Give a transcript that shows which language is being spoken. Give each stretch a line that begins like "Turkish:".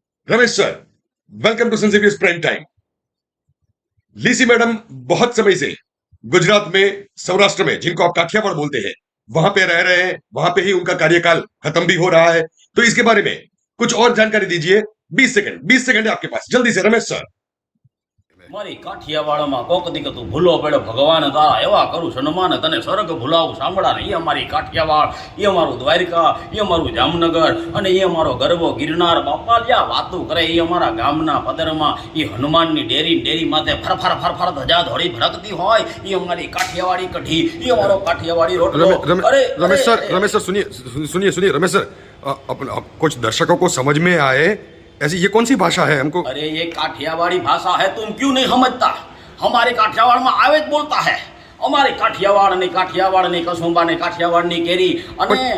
Hindi: Ramesh sir, welcome to Saint Xavier's prime time. Lisi madam बहुत समय से गुजरात में, सौराष्ट्र में, जिनको आप काठियावाड़ बोलते हैं, वहां पे रह रहे हैं, वहां पे ही उनका कार्यकाल खत्म भी हो रहा है। तो इसके बारे में कुछ और जानकारी दीजिए। 20 सेकंड है आपके पास, जल्दी से रमेश सर।
Gujarati: મારી કાઠિયાવાડમાં કોક દીક તું ભૂલો પડ્યો ભગવાન તારા એવા કરું સન્માન તને સ્વર્ગ ભૂલાવું સાંભળા ને એ અમારી કાઠિયાવાડ, એ અમારું દ્વારકા, એ અમારું જામનગર અને એ અમારો ગરવો ગિરનાર. બાપા જ્યાં વાતું કરે એ અમારા ગામના પદરમાં એ હનુમાનની ડેરી માથે ફરફર ધજા ધોળી ભરકતી હોય એ અમારી કાઠિયાવાડી કઢી, એ અમારો કાઠિયાવાડી રોટલો.
Hindi: रमेश सर सुनिए रमेश सर, कुछ दर्शकों को समझ में आए ऐसी ये कौन सी भाषा है हमको? अरे ये काठियावाड़ी भाषा है, तुम क्यों नहीं समझता? हमारे काठियावाड़ में आवेज बोलता है,
Gujarati: हमारे काठियावाड़ ने कसुंबा ने काठियावाड़ ने केरी अने